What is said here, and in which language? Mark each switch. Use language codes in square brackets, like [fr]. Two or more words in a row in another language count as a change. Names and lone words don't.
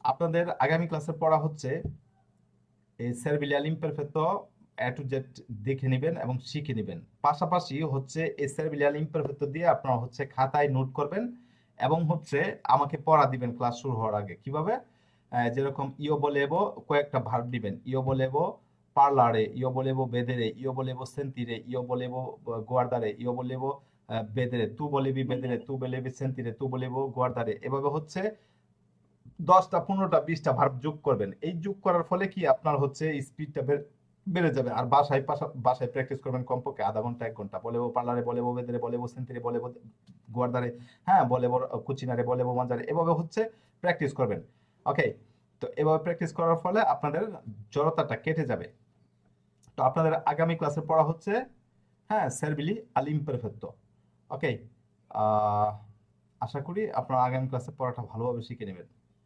[bn] আপনাদের আগামী ক্লাসে পড়া হচ্ছে এই [it] servili all'imperfetto [bn] এ টু জেড দেখে নেবেন এবং শিখে নেবেন। পাশাপাশি হচ্ছে এই [it] servili all'imperfetto [bn] দিয়ে আপনারা হচ্ছে খাতায় নোট করবেন এবং হচ্ছে আমাকে পড়া দিবেন ক্লাস শুরু হওয়ার আগে। কিভাবে? যেরকম [it] io volevo [bn] কয়েকটা ভার্ব দিবেন। [it] ইও volevo parlare, io volevo vedere, io volevo sentire, io volevo guardare, io volevo vedere, tu volevi vedere, tu volevi sentire, tu volevo guardare। [bn] এভাবে হচ্ছে 10টা 15টা 20টা ভার্ব যোগ করবেন। এই যোগ করার ফলে কি আপনার হচ্ছে স্পিডটা বেড়ে যাবে। আর বাসায় প্র্যাকটিস করবেন কমপক্ষে আধা ঘন্টা 1 ঘন্টা। [it] volevo parlare, volevo vedere, volevo sentire, volevo guardare, হ্যাঁ volevo cucinare, volevo mangiare, [bn] এভাবে হচ্ছে প্র্যাকটিস করবেন। ওকে, তো এভাবে প্র্যাকটিস করার ফলে আপনাদের জড়তাটা কেটে যাবে। তো আপনাদের আগামী ক্লাসে পড়া হচ্ছে হ্যাঁ [it] servili all'imperfetto. [bn] ওকে, আশা করি আপনারা আগামী ক্লাসে পড়াটা ভালোভাবে শিখে নেবেন।